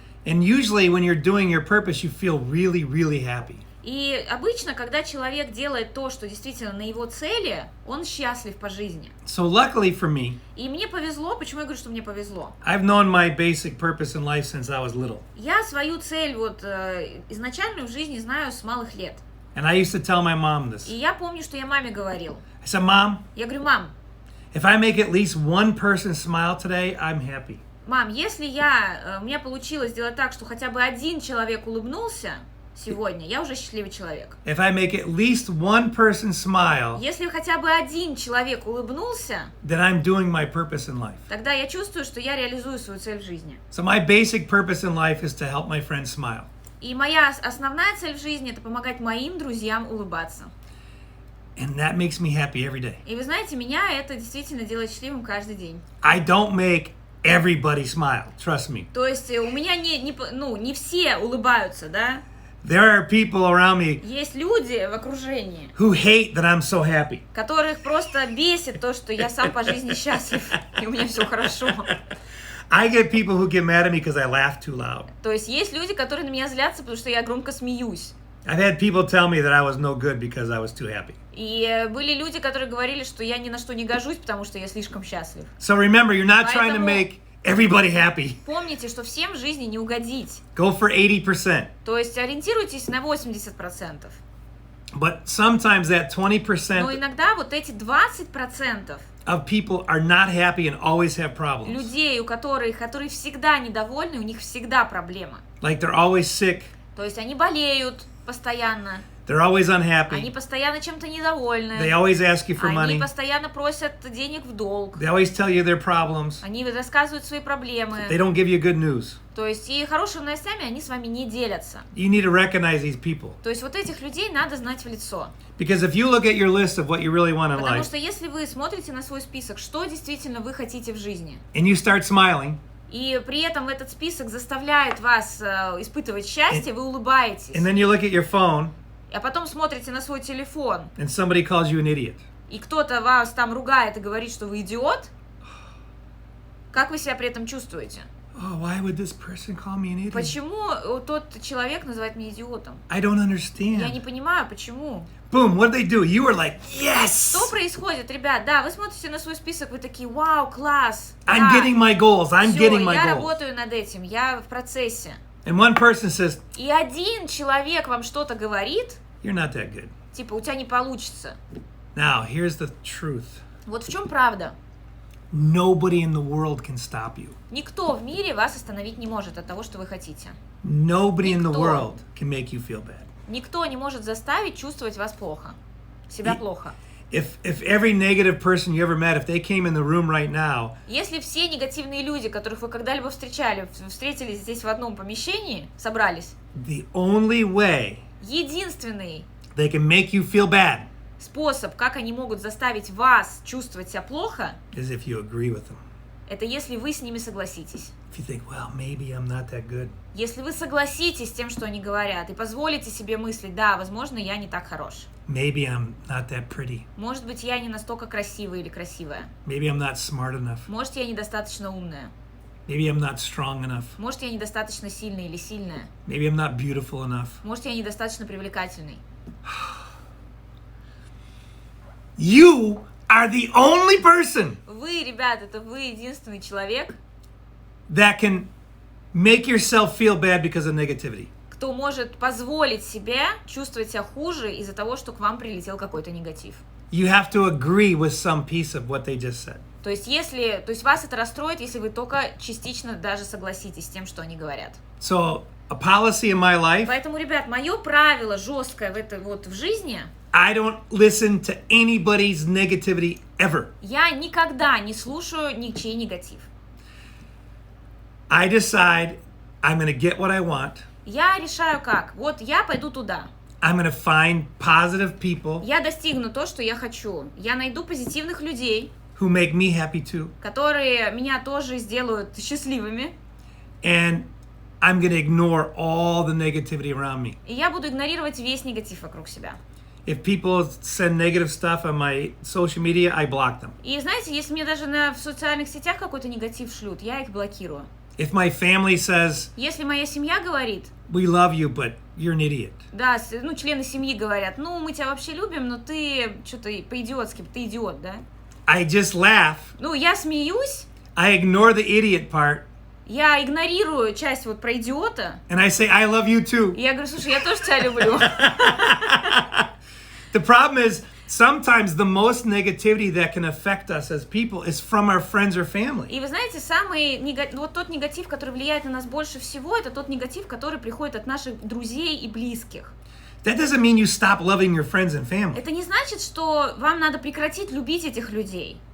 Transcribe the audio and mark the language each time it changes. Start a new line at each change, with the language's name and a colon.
English: And usually when you're doing your purpose, you feel really, really happy.
Russian: И обычно, когда человек делает то, что действительно на его цели, он счастлив по жизни.
English: So luckily for me,
Russian: И мне повезло. Почему я говорю, что мне повезло?
English: I've known my basic purpose in life since I was little.
Russian: Я свою цель изначальную в жизни знаю с малых лет.
English: And I used to tell my mom this.
Russian: И я помню, что я маме говорил.
English: I said, Mom,
Russian: Я говорю, мам,
English: if I make at least one person smile today, I'm happy.
Russian: мам, если у меня получилось сделать так, что хотя бы один человек улыбнулся сегодня, я уже счастливый человек.
English: If I make at least one person smile,
Russian: Если хотя бы один человек улыбнулся,
English: then I'm doing my purpose in life.
Russian: тогда я чувствую, что я реализую свою цель в жизни.
English: So my basic purpose in life is to help my friends smile.
Russian: И моя основная цель в жизни – это помогать моим друзьям улыбаться.
English: And that makes me happy every day.
Russian: И вы знаете, меня это действительно делает счастливым каждый день.
English: I don't make everybody smile, trust me.
Russian: То есть у меня не все улыбаются, да?
English: There are people around me
Russian: Есть люди в окружении,
English: who hate that I'm so happy.
Russian: которых просто бесит то, что я сам по жизни счастлив, и у меня все хорошо.
English: I get people who get mad at me because I laugh too loud.
Russian: То есть есть люди, которые на меня злятся, потому что я громко смеюсь.
English: I've had people tell me that I was no good because I was too happy.
Russian: И были люди, которые говорили, что я ни на что не гожусь, потому что я слишком счастлив.
English: So remember, you're not trying to
Russian: Поэтому-
English: make everybody happy.
Russian: Помните, что всем в жизни не угодить.
English: Go for 80%.
Russian: То есть ориентируйтесь на 80%.
English: But sometimes that
Russian: Но
English: 20%
Russian: иногда вот эти 20%
English: of people are not happy and always have problems.
Russian: людей, которые всегда недовольны, у них всегда проблема.
English: Like they're always sick,
Russian: То есть они болеют постоянно,
English: they're always
Russian: они
English: unhappy,
Russian: постоянно чем-то
English: they
Russian: недовольны,
English: always ask you for
Russian: они
English: money,
Russian: постоянно просят денег в долг,
English: they always tell you their problems,
Russian: они рассказывают свои
English: they
Russian: проблемы.
English: don't give you good news.
Russian: То есть и хорошими новостями они с вами не делятся.
English: You need to recognize these people.
Russian: То есть вот этих людей надо знать в лицо.
English: Because if you look at your list of what you really want in
Russian: Потому
English: life
Russian: что если вы смотрите на свой список, что действительно вы хотите в жизни,
English: and you start smiling,
Russian: и при этом этот список заставляет вас испытывать счастье, вы улыбаетесь,
English: and then you look at your phone
Russian: а потом смотрите на свой телефон,
English: and somebody calls you an idiot,
Russian: и кто-то вас там ругает и говорит, что вы идиот, как вы себя при этом чувствуете?
English: oh, why would this person call me an idiot?
Russian: Почему тот человек называет меня идиотом?
English: I don't
Russian: Я не
English: understand.
Russian: понимаю, почему.
English: Boom, what did they do? You were like,
Russian: Что
English: yes!
Russian: происходит, ребят? Да, вы смотрите на свой список, вы такие, вау, класс.
English: I'm getting my goals. I'm
Russian: Всё,
English: getting my
Russian: я
English: goals.
Russian: работаю над этим, я в процессе.
English: And one person says,
Russian: И один человек вам что-то говорит,
English: you're not that good.
Russian: типа, у тебя не получится.
English: Now, here's the truth.
Russian: Вот в чем правда.
English: Nobody in the world can stop you.
Russian: Никто в мире вас остановить не может от того, что вы хотите.
English: Nobody in the
Russian: Никто.
English: world can make you feel bad.
Russian: Никто не может заставить чувствовать вас плохо. Себя И- плохо.
English: If every negative person you ever met, if they came in the room right now,
Russian: Если все негативные люди, которых вы когда-либо встретились здесь в одном помещении, собрались,
English: the only way
Russian: единственный
English: they can make you feel bad
Russian: способ, как они могут заставить вас чувствовать себя плохо,
English: is if you agree with them.
Russian: это если вы с ними согласитесь.
English: If you think, well, maybe I'm not that good.
Russian: Если вы согласитесь с тем, что они говорят, и позволите себе мыслить, да, возможно, я не так хорош.
English: Maybe I'm not that pretty.
Russian: Может быть, я не настолько красивая или красивая.
English: Maybe I'm not smart enough.
Russian: Может, я недостаточно умная.
English: Maybe I'm not strong enough.
Russian: Может, я недостаточно сильный или сильная.
English: Maybe I'm not beautiful enough.
Russian: Может, я недостаточно привлекательный.
English: You are the only person
Russian: Вы, ребят, это вы единственный человек,
English: that can make yourself feel bad because of negativity.
Russian: кто может позволить себе чувствовать себя хуже из-за того, что к вам прилетел какой-то негатив.
English: You have to agree with some piece of what they just said.
Russian: То есть вас это расстроит, если вы только частично даже согласитесь с тем, что они говорят.
English: So, a policy in my life,
Russian: Поэтому, ребят, мое правило жесткое в жизни,
English: I don't listen to anybody's negativity ever.
Russian: я никогда не слушаю ничей негатив.
English: I decide I'm going to get what I want.
Russian: Я решаю как. Вот я пойду туда.
English: I'm going to find positive people
Russian: Я достигну то, что я хочу. Я найду позитивных людей,
English: who make me happy too.
Russian: которые меня тоже сделают счастливыми.
English: And I'm going to ignore all the negativity around me.
Russian: И я буду игнорировать весь негатив вокруг себя.
English: If people send negative stuff on my social media, I block them.
Russian: И знаете, если мне даже в социальных сетях какой-то негатив шлют, я их блокирую.
English: If my family says,
Russian: Если моя семья говорит,
English: we love you, but you're an idiot.
Russian: да, члены семьи говорят, мы тебя вообще любим, но ты что-то по-идиотски, ты идиот, да?
English: I just laugh.
Russian: Я смеюсь,
English: I ignore the idiot part.
Russian: я игнорирую часть про идиота,
English: And I say, I love you too.
Russian: и я говорю, слушай, я тоже тебя люблю.
English: The problem is, sometimes the most negativity that can affect us as people is from our friends or family.
Russian: И вы знаете, тот негатив, который влияет на нас больше всего, это тот негатив, который приходит от наших друзей и близких.
English: That doesn't mean you stop loving your friends and family.
Russian: Это не значит, что вам надо прекратить любить этих людей.